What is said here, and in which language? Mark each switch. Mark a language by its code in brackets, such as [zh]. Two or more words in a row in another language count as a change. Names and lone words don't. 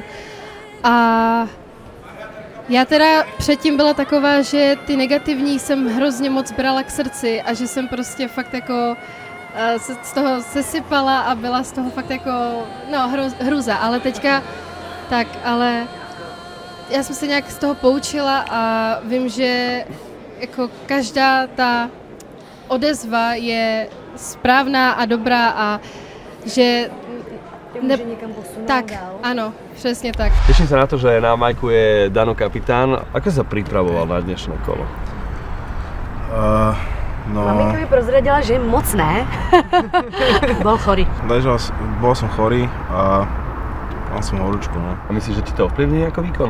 [cs] A já teda předtím byla taková, že ty negativní jsem hrozně moc brala k srdci a že jsem prostě fakt jako se z toho sesypala a byla z toho fakt jako, no, hruza, ale teďka, tak, ale já jsem se nějak z toho poučila a vím, že jako každá ta odezva je správná a dobrá a že může někam posunout tak, dál. ano, přesně tak. [sk] Teším sa na to, že na majku je Dano kapitán. Ako sa pripravoval na dnešné kolo? [cs] Maminka mi prozradila, že moc ne. [sk] Bol chorý. Bol som chorý a mal som horúčku, no. A myslíš, že ti to ovplyvní ako výkon?